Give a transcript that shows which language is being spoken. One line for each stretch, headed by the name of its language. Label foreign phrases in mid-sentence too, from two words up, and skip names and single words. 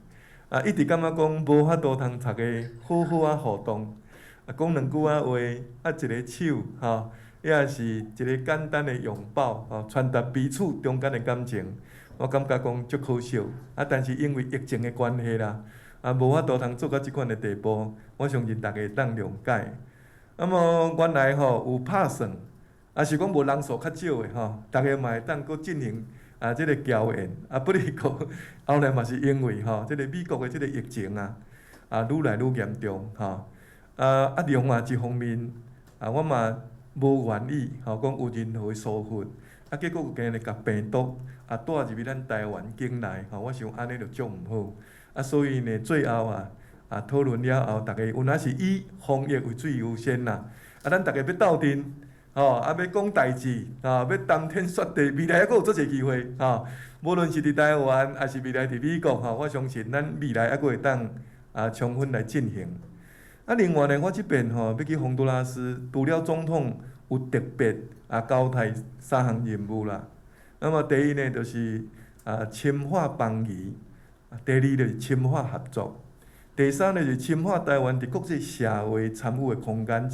Min Nan Chinese: 一直感觉讲无法度通大家好好互动，讲两句话，一个手，也是一个简单诶拥抱，传达彼此中间诶感情。我感觉讲足可惜，但是因为疫情诶关系啦，无法度通做到即款诶地步。我相信大家会当谅解。那么原来有拍算，是讲无人数较少诶大家嘛会当搁进行即个交演。不哩过后来嘛是因为即个美国诶即个疫情愈来愈严重另外一方面我嘛无愿意讲有任何诶疏忽，结果有今日甲病毒带入去咱台湾境内我想安尼就足毋好。所以呢，最后讨论了后，大家有若是以防疫为最优先啦。咱大家要斗阵要讲代志要谈天说地，未来还阁有足侪机会无论是伫台湾，还是未来伫美国我相信咱未来还阁会当充分来进行。另外呢，我即边要去洪都拉斯，除了总统有特别交代3项任务啦。那么第一呢，就是深化邦谊；第二就是深化合作；第三呢，就是深化台湾伫国际社会参与的空间。